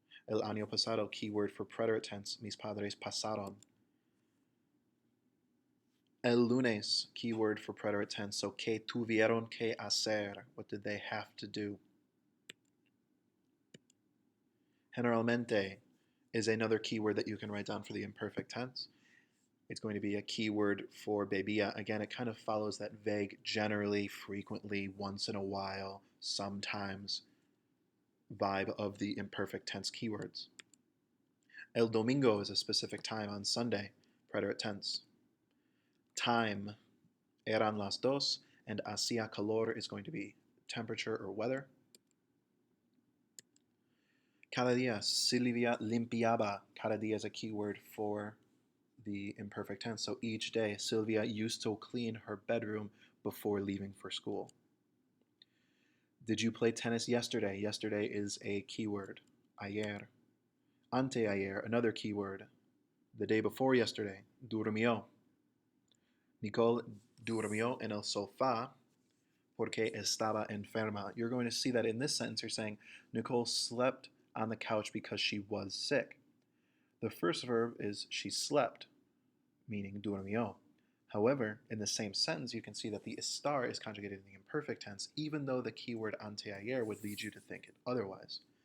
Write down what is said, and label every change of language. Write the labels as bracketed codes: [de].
[es] El año pasado, key word for preterite tense. Mis padres pasaron. El lunes, [en] key word for preterite tense. [es] So, ¿qué tuvieron que hacer? [en] What did they have to do? Generalmente is another key word that you can write down for the imperfect tense. It's going to be a key word for bebía. Again, it kind of follows that vague, generally, frequently, once in a while, sometimes vibe of the imperfect tense keywords. [es] El domingo [en] is a specific time on Sunday, preterite tense. Time, [es] eran las dos, [en] and [es] hacía calor [en] is going to be temperature or weather. [es] Cada día, Silvia limpiaba. [en] Cada día is a key word for the imperfect tense. So each day, Sylvia used to clean her bedroom before leaving for school. Did you play tennis yesterday? Yesterday is a keyword. Ayer. Anteayer, another keyword. The day before yesterday. [es] Durmió. Nicole durmió en el sofá porque estaba enferma. [en] You're going to see that in this sentence you're saying Nicole slept on the couch because she was sick. The first verb is she slept, meaning durmió. However, in the same sentence, you can see that the estar is conjugated in the imperfect tense, even though the keyword anteayer would lead you to think it otherwise.